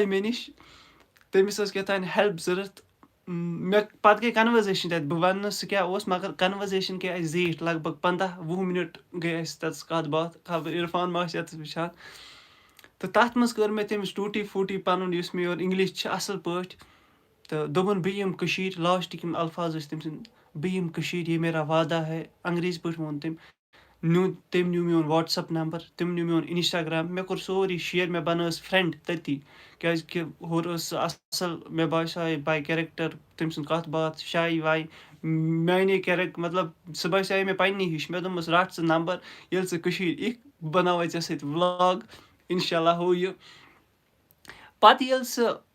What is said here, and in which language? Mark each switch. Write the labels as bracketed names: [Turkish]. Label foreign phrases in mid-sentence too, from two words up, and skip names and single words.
[Kashmiri] مےٚ نِش تٔمِس ٲس کیٛاہ تام ہٮ۪لٕپ ضوٚرَتھ مےٚ پَتہٕ گٔے کَنؤرزیشَن تَتہِ بہٕ وَنہٕ نہٕ سُہ کیٛاہ اوس مگر کَنؤرزیشَن گٔے اَسہِ زیٖٹھ لگ بگ 15-20 مِنَٹ گٔے اَسہِ تَتَس کَتھ باتھ خبر عرفان ما آسہِ یَتَس وٕچھان تہٕ تَتھ منٛز کٔر مےٚ تٔمِس ٹوٗٹی فوٗٹی پَنُن یُس مےٚ یورٕ اِنٛگلِش چھِ اَصٕل پٲٹھۍ تہٕ دوٚپُن بہٕ یِمہٕ کٔشیٖرِ لاسٹٕکۍ یِم الفاظ ٲسۍ تٔمۍ سٕنٛدۍ بہٕ یِمہٕ کٔشیٖرِ [Urdu] یے میرا وعدہ ہے [Kashmiri] انٛگریٖزی پٲٹھۍ ووٚن تٔمۍ تٔمۍ نیوٗ میون وَٹسَپ نمبر تٔمۍ نیوٗ میون اِنَسٹاگرٛام مےٚ کوٚر سورُے شِیر مےٚ بَنٲوٕس فرٛٮ۪نٛڈ تٔتی کیٛازِکہِ ہورٕ ٲس سُہ اَصٕل مےٚ باسیٛاے باے کیریکٹَر تٔمۍ سُنٛد کَتھ باتھ شاے واے میٛانے مطلب سُہ باسیٛاے مےٚ پنٛنی ہِش مےٚ دوٚپمَس رَٹ ژٕ نمبر ییٚلہِ ژٕ کٔشیٖرِ یِکھ بہٕ بَناوَے ژےٚ سۭتۍ وٕلاگ اِنشاء اللہ ہُہ یہِ پَتہٕ ییٚلہِ سُہ